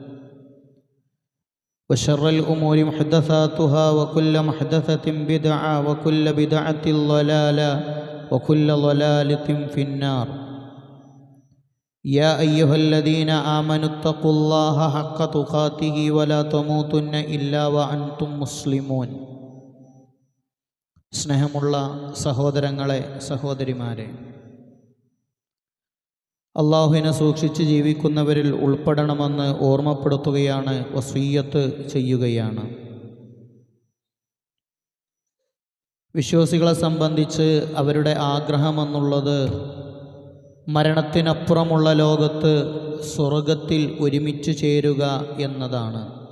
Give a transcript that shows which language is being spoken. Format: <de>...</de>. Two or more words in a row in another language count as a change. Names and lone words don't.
<ar>وشر الأمور محدثاتها وكل محدثة بدعة وكل بدعة ضلالة وكل ضلالة في النار يا أيها الذين آمنوا اتقوا الله حق تقاته ولا تموتن إلا وأنتم مسلمون</ar> <ml>സ്നേഹമുള്ള സഹോദരങ്ങളെ സഹോദരിമാരെ, അള്ളാഹുവിനെ സൂക്ഷിച്ച് ജീവിക്കുന്നവരിൽ ഉൾപ്പെടണമെന്ന് ഓർമ്മപ്പെടുത്തുകയാണ്, വസിയ്യത്ത് ചെയ്യുകയാണ്. വിശ്വാസികളെ സംബന്ധിച്ച് അവരുടെ ആഗ്രഹമെന്നുള്ളത് മരണത്തിനപ്പുറമുള്ള ലോകത്ത് സ്വർഗത്തിൽ ഒരുമിച്ച് ചേരുക എന്നതാണ്.</ml>